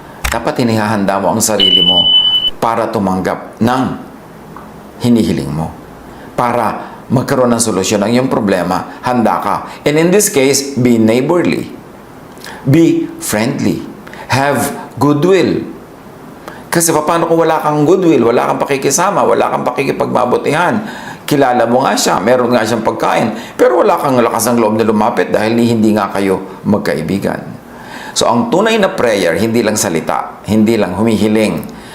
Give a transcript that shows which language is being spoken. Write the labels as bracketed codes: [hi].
[tl] Dapat inihahanda mo ang sarili mo para tumanggap ng hinihiling mo. Para magkaroon ng solusyon ang iyong problema, handa ka. [en] And in this case, be neighborly. Be friendly. Have goodwill. [tl] Kasi paano kung wala kang goodwill, wala kang pakikisama, wala kang pakikipagmabutihan, kilala mo nga siya, meron nga siyang pagkain, pero wala kang lakas ng loob na lumapit dahil hindi nga kayo magkaibigan. So, ang tunay na prayer, hindi lang salita, hindi lang humihiling.